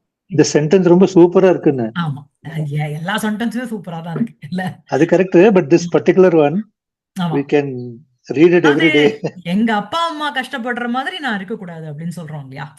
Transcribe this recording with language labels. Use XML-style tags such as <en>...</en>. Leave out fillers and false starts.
<ta>இந்த சென்டென்ஸ் ரொம்ப சூப்பரா இருக்குன்னு. ஆமா, எல்லா சென்டென்ஸுமே சூப்பரா தான் இருக்கு இல்ல? அது correct.</ta> <en>But this particular one we can read it every day.</en> <ta>எங்க அப்பா அம்மா கஷ்டப்படுற மாதிரி நான் இருக்க கூடாது அப்படின்னு சொல்றோம் இல்லையா?</ta>